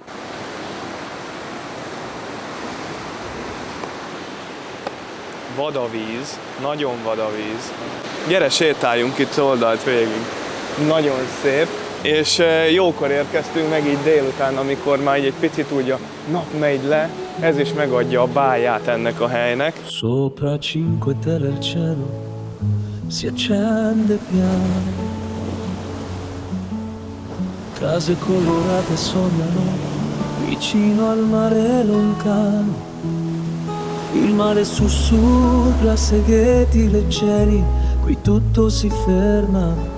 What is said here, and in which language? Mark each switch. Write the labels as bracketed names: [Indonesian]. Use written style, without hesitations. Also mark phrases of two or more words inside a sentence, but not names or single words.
[Hungarian] Vad a víz, nagyon vad a víz. Gyere, sétáljunk itt oldalt végig. Nagyon szép. És jókor érkeztünk meg így délután, amikor már egy picit úgy a nap megy le, ez is megadja a báját ennek a helynek. [Italian] Sopra cinque terre il cielo si accende piano. Case colorate sognano vicino al mare lontano. Il mare sussurra segreti leggeri, qui tutto si ferma.